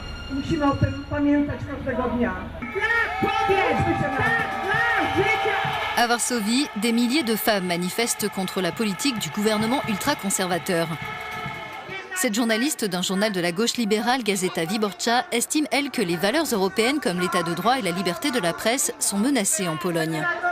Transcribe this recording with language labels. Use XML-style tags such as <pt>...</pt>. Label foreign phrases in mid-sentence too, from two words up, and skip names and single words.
<pl>Musimy o tym pamiętać każdego dnia. Spieszmy się na</pl> <fr>À Varsovie, des milliers de femmes manifestent contre la politique du gouvernement ultra-conservateur. Cette journaliste d'un journal de la gauche libérale, Gazeta Wyborcza, estime, elle, que les valeurs européennes comme l'état de droit et la liberté de la presse sont menacées en Pologne.</fr>